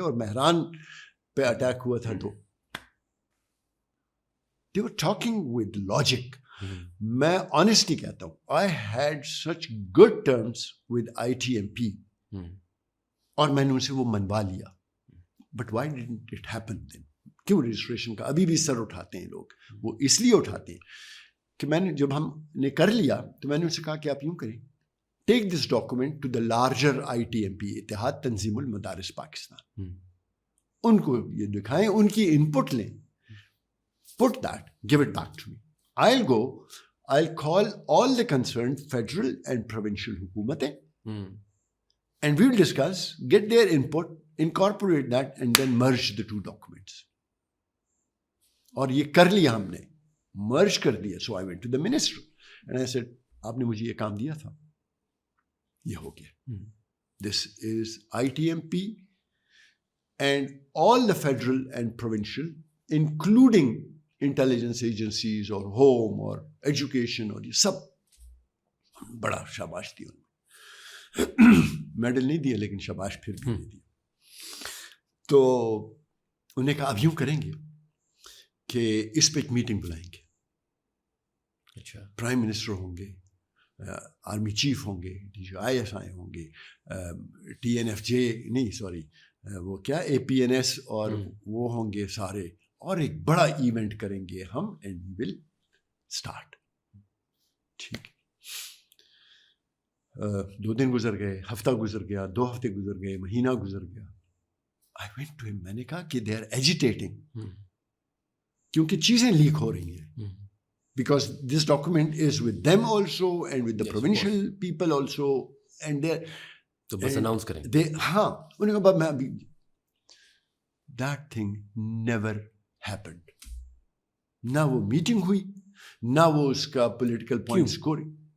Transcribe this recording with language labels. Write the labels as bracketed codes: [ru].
[ur] اور مہران پہ اٹیک ہوا تھا تو [en] they were talking with logic. [ur] میں آنیسٹلی کہتا ہوں, [en] I had such good terms with ITMP, [ur] اور میں نے ان سے وہ منوا لیا. [en] But why didn't it happen then? [ur] کیوں رجسٹریشن کا ابھی بھی سر اٹھاتے ہیں لوگ؟ وہ اس لیے اٹھاتے ہیں کہ میں نے جب ہم نے کر لیا تو میں نے ان سے کہا کہ آپ یوں کریں, [en] take this document to the larger ITMP, [ur] اتحاد تنظیم المدارس پاکستان. ان کو یہ دکھائیں, ان کی ان پٹ لیں, [en] put that, give it back to me. I'll go, I'll call all the concerned federal and provincial hukumatein, and we'll discuss, get their input, incorporate that, and then merge the 2 documents. [ur] اور یہ کر لیا ہم نے, merge کر دیا. [en] So I went to the minister and I said, [ur] آپ نے مجھے یہ کام دیا تھا, یہ ہو گیا. [en] This is ITMP and all the federal and provincial, including intelligence agencies [ur] اور ہوم اور ایجوکیشن, اور یہ سب بڑا شاباش دیا. میڈل نہیں دیا لیکن شاباش پھر بھی دے دیا. تو انہوں نے کہا اب یوں کریں گے کہ اس پہ ایک میٹنگ بلائیں گے. اچھا, پرائم منسٹر ہوں گے, آرمی چیف ہوں گے, DGISI ہوں گے, TNFJ نہیں سوری وہ کیا APNS اور وہ ہوں گے سارے, اور ایک بڑا ایونٹ کریں گے ہم, [en] And we will start. [ur] ٹھیک ہے. 2 دن گزر گئے, ہفتہ گزر گیا, 2 ہفتے گزر گئے, مہینہ گزر گیا. [en] I went to him, [ur] میں نے کہا کہ [en] they are agitating, [ur] کیونکہ چیزیں لیک ہو رہی ہیں. [en] Because this document is with them also and with the provincial people also, and they [ur] تو بس اناؤنس کریں. ہاں انہوں نے کہا میں ابھی. [en] That thing never happened. [ur] نہ وہ میٹنگ ہوئی, نہ وہ اس کا پولیٹیکل پوائنٹ اسکورنگ.